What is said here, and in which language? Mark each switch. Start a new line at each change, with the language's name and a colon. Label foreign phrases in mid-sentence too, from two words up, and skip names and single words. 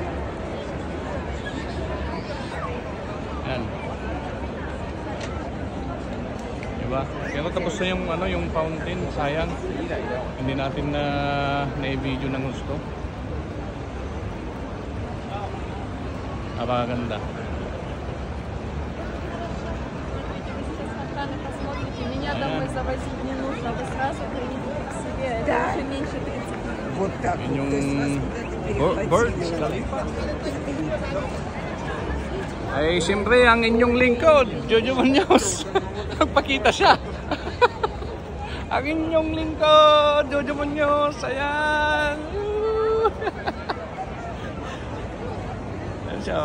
Filipino: Yan. Diba? Pero tapos na yung fountain. Sayang. Hindi natin na-video ng gusto. Napakaganda.
Russian: Меня домой завозить не нужно, вы сразу приедете к себе. Да. Это меньше 30 минут. Вот так
Filipino: Yun
Russian: вот.
Filipino: yung Burj Khalifa. Ay, siyempre, ang inyong lingkod, Jojo Muñoz. Nagpakita siya. Ang inyong lingkod, Jojo Muñoz. Ayan. Ayan siya.